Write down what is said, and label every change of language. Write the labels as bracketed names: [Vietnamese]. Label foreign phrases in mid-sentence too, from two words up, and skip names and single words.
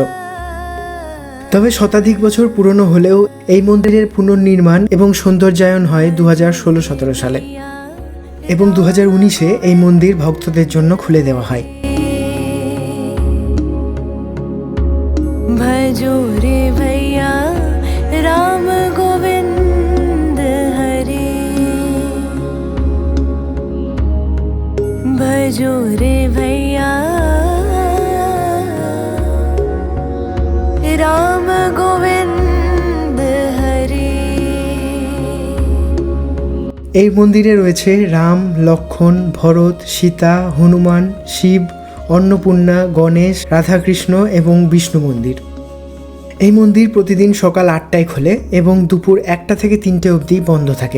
[Bangla] তবে শতাধিক বছর পুরনো হলেও এই মন্দিরের পুনর্নির্মাণ এবং সৌন্দর্যায়ন হয় 2016-17 সালে, এবং 2019-এ এই মন্দির ভক্তদের জন্য খুলে দেওয়া হয়। [Hindi] भजो रे भैया राम गोविंद हरे, भजो रे भैया राम गोविंद हरे। [Bangla] এই মন্দিরে রয়েছে রাম, লক্ষ্মণ, ভরত, সীতা, হনুমান, শিব, অন্নপূর্ণা, গণেশ, রাধাকৃষ্ণ এবং বিষ্ণু মন্দির। এই মন্দির প্রতিদিন সকাল 8টায় খোলে এবং দুপুর 1টা থেকে 3টে অবধি বন্ধ থাকে।